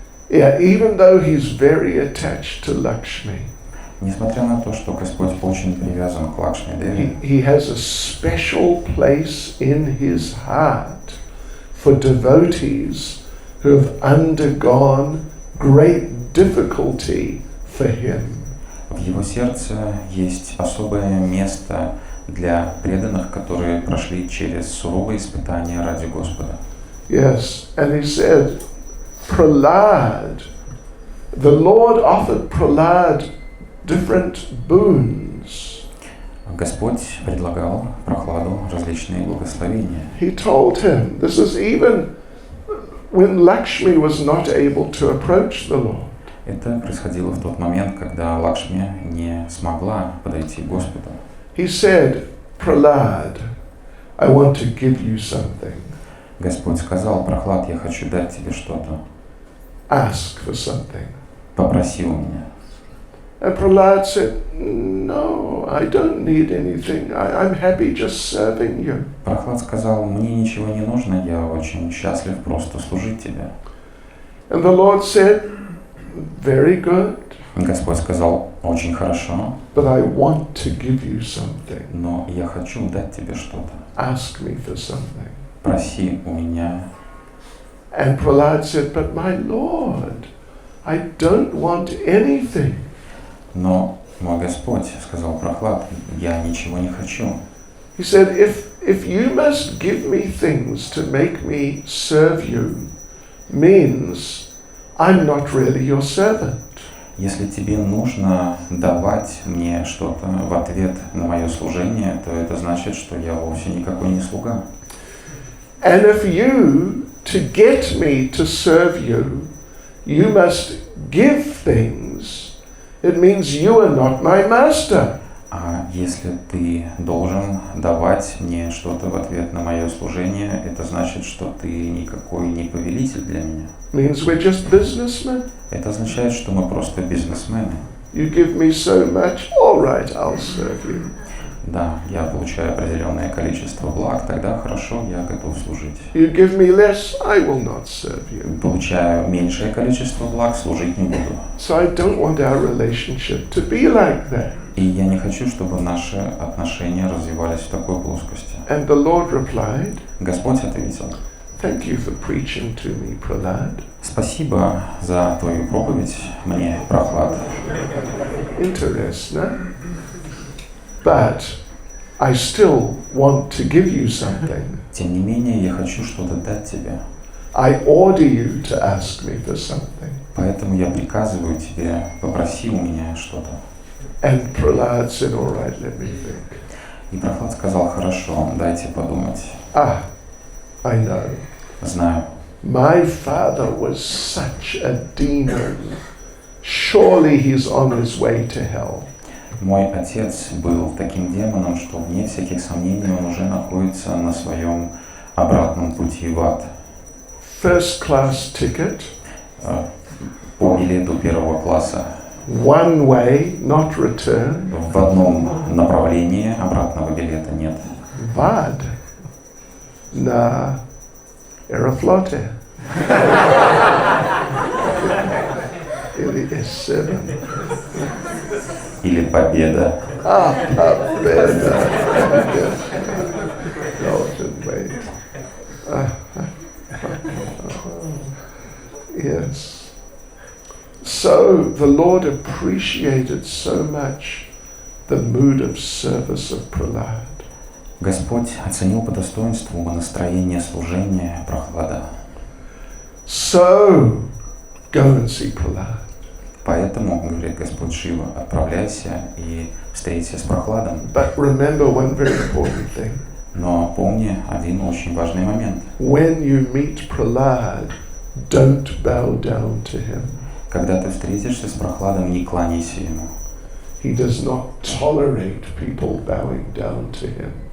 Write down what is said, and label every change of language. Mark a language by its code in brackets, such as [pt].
[en] Yeah, even though he's very attached to Lakshmi, [ru] Несмотря на то, что Господь очень привязан к Лакшми Деве, [en] he has a special place in his heart for devotees who have undergone great difficulty for him. [ru] в его сердце есть особое место для преданных, которые прошли через суровые испытания ради Господа. [en] Yes, and he said, Prahlad, the Lord offered Prahlad different boons. [ru] Господь предлагал Прохладу различные благословения. [en] He told him, this is even when Lakshmi was not able to approach the Lord. [ru] Это происходило в тот момент, когда Лакшми не смогла подойти к Господу. [en] He said, Prahlad, I want to give you something. [ru] Господь сказал: Прохлад, я хочу дать тебе что-то. [en] Ask for something. [ru] Попроси у меня. [en] And Prahlad said, no, I don't need anything. I'm happy just serving you. [ru] Прохлад сказал: мне ничего не нужно, я очень счастлив просто служить тебе. [en] And the Lord said, very good. [ru] Господь сказал: очень хорошо, [en] But I want to give you something. [ru] но я хочу дать тебе что-то. [en] Ask me for something. [ru] Проси у меня. [en] And Prahlad said, but my Lord, I don't want anything. [ru] Но мой Господь, сказал Прохлад, я ничего не хочу. [en] He said, if you must give me things to make me serve you, means I'm not really your servant. [ru] Если тебе нужно давать мне что-то в ответ на мое служение, то это значит, что я вовсе никакой не слуга. [en] And if you, to get me to serve you, you must give things, it means you are not my master. [ru] А если ты должен давать мне что-то в ответ на мое служение, это значит, что ты никакой не повелитель для меня. [en] Means we're just businessmen. [ru] Это означает, что мы просто бизнесмены. [en] You give me so much, all right, I'll serve you. [ru] Да, я получаю определенное количество благ, тогда хорошо, я готов служить. [en] You give me less, I will not serve you. [ru] Получаю меньшее количество благ, служить не буду. [en] So I don't want our relationship to be like that. [ru] И я не хочу, чтобы наши отношения развивались в такой плоскости. [en] And the Lord replied, [ru] Господь ответил: [en] thank you for preaching to me, Prahlad. [ru] спасибо за твою проповедь мне, Прохлад. [en] Interesting. But I still want to give you something. [ru] Тем не менее, я хочу что-то дать тебе. [en] I order you to ask me for something. [ru] Поэтому я приказываю тебе, попроси у меня что-то. [en] And Prahlad said, all right, let me think. [ru] И Прохлад сказал: хорошо, дайте подумать. [en] I know. [ru] Знаю. [en] My father was such a demon. Surely he's on his way to hell. [ru] Мой отец был таким демоном, что вне всяких сомнений он уже находится на своем обратном пути в ад. [en] First class ticket. [ru] По билету первого класса. [en] One way, not return. [ru] В одном направлении, обратного билета нет. Vad? Na Aeroflotte. Или S7. Или победа. Победа. [en] Golden way. Yes. So the Lord appreciated so much the mood of service of Prahlad. [ru] Господь оценил по достоинству настроение служения Прохлада. [en] So, go and see Prahlad. [ru] Поэтому, говорит Господь Шива, отправляйся и встреться с Прохладом. [en] But remember one very important thing. [ru] Но помни один очень важный момент. [en] When you meet Prahlad, don't bow down to him. [ru] Когда ты встретишься с Прохладом, не кланяйся ему. [en] He does not tolerate people bowing down to him.